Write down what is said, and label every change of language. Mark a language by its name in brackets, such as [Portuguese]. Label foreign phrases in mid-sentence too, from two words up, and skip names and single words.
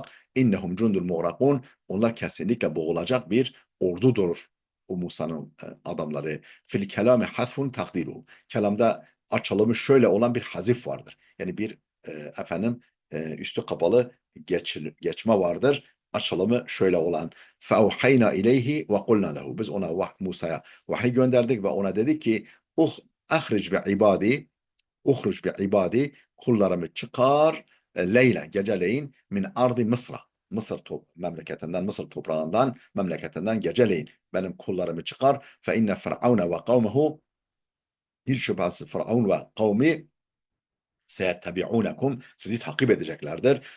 [Arabic] إنهم جند مغرقون [Turkish] onlar kesinlikle boğulacak bir ordudur. O Musa'nın adamları. [Arabic] في الكلام حذف تقديره. [Turkish] Kelamda açılımı şöyle olan bir hazif vardır. Yani bir efendim üstü kapalı geçme vardır. Açılımı şöyle olan [Arabic] فَاَوْحَيْنَا اِلَيْهِ وَقُلْنَا لَهُ [Turkish] biz ona Musa'ya vahiy gönderdik ve ona dedik ki [Arabic] أخرج بعبادي اخرج بعبادي [Turkish] kullarımı çıkar leylen geceleyin [Arabic] من أرض [Turkish] Mısır'a memleketinden Mısır toprağından memleketinden geceleyin benim kullarımı çıkar [Arabic] فإن فرعون وقومه [Turkish] hiç şüphesiz Firavun ve kavmi seyettebi'unekum sizi takip edeceklerdir.